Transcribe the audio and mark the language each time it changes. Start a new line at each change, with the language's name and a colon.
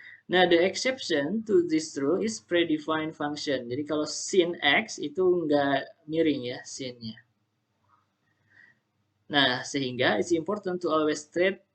Indonesian: Nah,
English: the exception to this rule is predefined function.
Indonesian: Jadi kalau sin x itu nggak miring ya sinnya. Nah, sehingga
English: it's important to always treat.